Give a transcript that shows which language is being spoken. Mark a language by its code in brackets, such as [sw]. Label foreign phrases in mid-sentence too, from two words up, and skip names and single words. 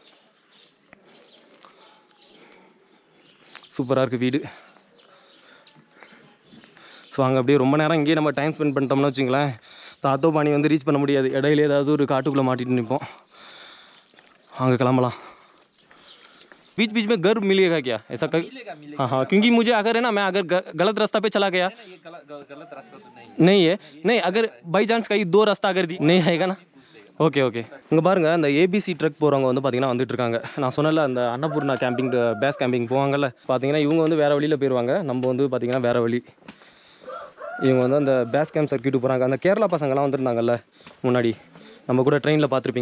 [ta] சூப்பராக இருக்குது வீடு. ஸோ அங்கே அப்படியே ரொம்ப நேரம் இங்கேயே நம்ம [en] time spend [ta] பண்ணிட்டோம்னு வச்சுங்களேன், தாத்தோபானி வந்து ரீச் பண்ண முடியாது. இடையில ஏதாவது ஒரு காட்டுக்குள்ளே மாட்டிட்டு நிற்போம். அங்கே கிளம்பலாம். [hi] बीच बीच में घर मिलेगा क्या ऐसा? हाँ हाँ, क्योंकि मुझे अगर है ना, मैं अगर गलत रास्ता पे चला गया, गलत रास्ता तो नहीं है, नहीं अगर बाई चांस कहीं 2 रास्ता अगर नहीं आएगा ना. [en] OK OK. [ta] இங்கே பாருங்கள் அந்த [en] ABC trek [ta] போகிறவங்க வந்து பார்த்திங்கன்னா வந்துட்டு இருக்காங்க. நான் சொன்னல அந்த அன்னபூர்ணா [en] camping base camping [ta] போவாங்கல்ல, பார்த்தீங்கன்னா இவங்க வந்து வேறு வழியில் போயிடுவாங்க. நம்ம வந்து பார்த்திங்கன்னா வேறு வழி. இவங்க வந்து அந்த [en] base camp circuit [ta] போகிறாங்க. அந்த கேரளா பசங்கள்லாம் வந்துருந்தாங்கல்ல முன்னாடி, நம்ம கூட ட்ரெயினில் பார்த்துருப்பீங்க.